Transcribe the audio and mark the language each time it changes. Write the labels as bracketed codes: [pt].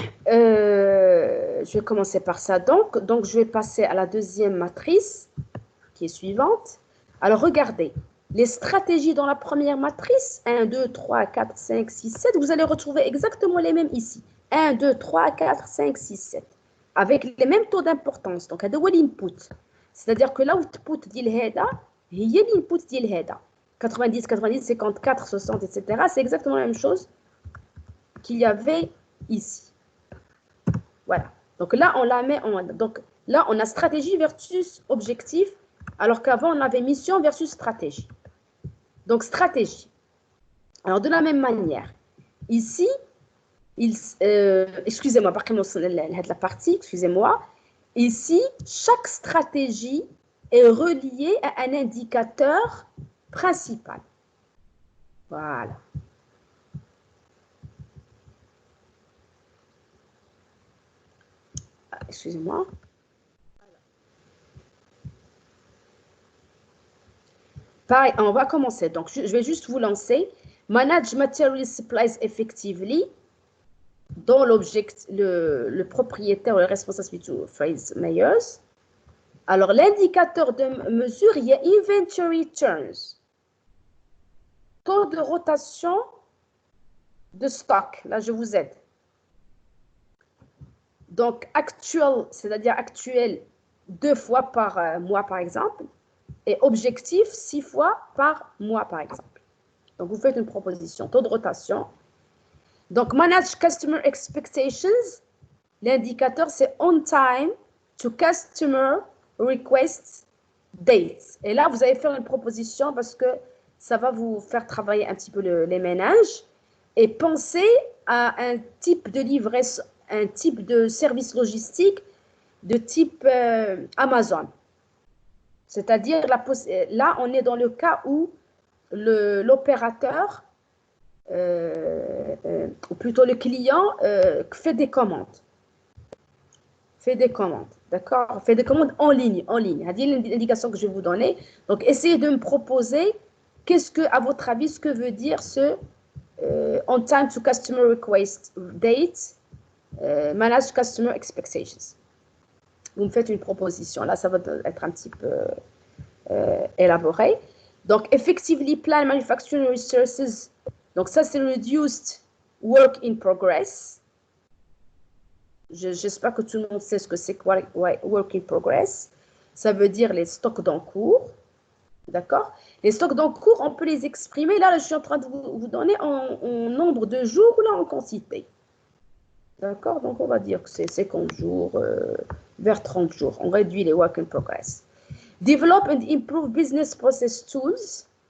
[fr] Je vais commencer par ça. Donc, je vais passer à la deuxième matrice qui est suivante. Alors, regardez, les stratégies dans la première matrice, 1, 2, 3, 4, 5, 6, 7, vous allez retrouver exactement les mêmes ici. 1, 2, 3, 4, 5, 6, 7. Avec les mêmes taux d'importance. Donc, [ar] هذا هو [fr] l'input. C'est-à-dire que l'output [ar] ديال هذا هي [fr] l'input [ar] ديال هذا. [fr] 90, 90, 54, 60, etc. C'est exactement la même chose qu'il y avait ici. Voilà. Donc là, on la met en... Donc là, on a stratégie versus objectif, alors qu'avant, on avait mission versus stratégie. Donc, stratégie. Alors, de la même manière, ici, excusez-moi, par contre, la partie, excusez-moi. Ici, chaque stratégie est reliée à un indicateur principal. Voilà. Excusez-moi. Pareil, on va commencer. Donc, je vais juste vous lancer. [en] Manage material supplies effectively. [fr] Dont le propriétaire ou le responsable to phrase Myers. Alors, l'indicateur de mesure, il y a inventory turns. Taux de rotation de stock. Là, je vous aide. Donc, actuel, c'est-à-dire actuel 2 fois par mois, par exemple. Et objectif 6 fois par mois, par exemple. Donc, vous faites une proposition. Taux de rotation. [en] Donc, manage customer expectations. [fr] L'indicateur, c'est [en] on time to customer requests dates. [fr] Et là, vous allez faire une proposition parce que ça va vous faire travailler un petit peu les ménages et penser à un type de livraison, un type de service logistique de type Amazon. C'est-à-dire, là, on est dans le cas où l'opérateur, ou plutôt le client, fait des commandes. Fait des commandes, d'accord? Fait des commandes en ligne, en ligne. C'est l'indication que je vais vous donner. Donc, essayez de me proposer qu'est-ce que, à votre avis, ce que veut dire ce [en] on time to customer request date, manage customer expectations. [fr] Vous me faites une proposition. Là, ça va être un petit peu élaboré. Donc, [en] effectively plan manufacturing resources. [fr] Donc, ça, c'est [en] reduced work in progress. [fr] J'espère que tout le monde sait ce que c'est que work in progress. Ça veut dire les stocks d'en cours. D'accord? Les stocks d'en cours, on peut les exprimer. Là, je suis en train de vous donner en nombre de jours ou là en quantité. D'accord? Donc, on va dire que c'est 50 jours, vers 30 jours. On réduit les work in progress. [en] Develop and improve business process tools.